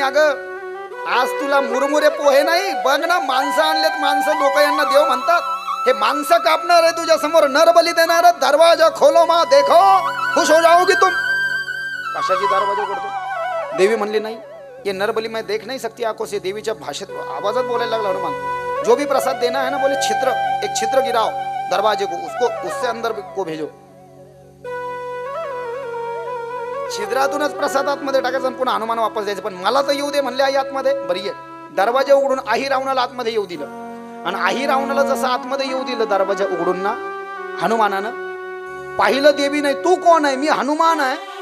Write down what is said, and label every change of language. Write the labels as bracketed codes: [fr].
[mr] अगं आज तुला मुरमुरे पोहे नाही. बघ ना माणसं आणलेत. माणसं लोक यांना देव म्हणतात. हे माणसं कापणार आहे तुझ्या समोर, नरबली देणार. [hi] दरवाजा खोलो मा देखो खुश हो जाओगी तुम. [mr] कशाची दरवाजा उघडतो? देवी म्हणली नाही, [hi] ये नरबली मैं देख नहीं सकती आंखों से. [mr] देवीच्या भाषेत आवाजात बोलायला लागला हनुमान. [hi] जो भी प्रसाद देना है ना, बोले छिद्र, एक छिद्र गिराओ दरवाजे को, उसको उससे अंदर को भेजो. [mr] छिद्रातूनच प्रसाद आतमध्ये टाकायचा, पुन्हा हनुमान वापस द्यायचं. पण मला तर येऊ दे म्हणले आई आतमध्ये. बरी आहे. दरवाजा उघडून आही रावणाला आतमध्ये येऊ दिलं. आणि आही रावणाला जसं आतमध्ये येऊ दिलं दरवाजा उघडून ना हनुमानानं, पाहिलं देवी नाही. तू कोण आहे? मी हनुमान आहे.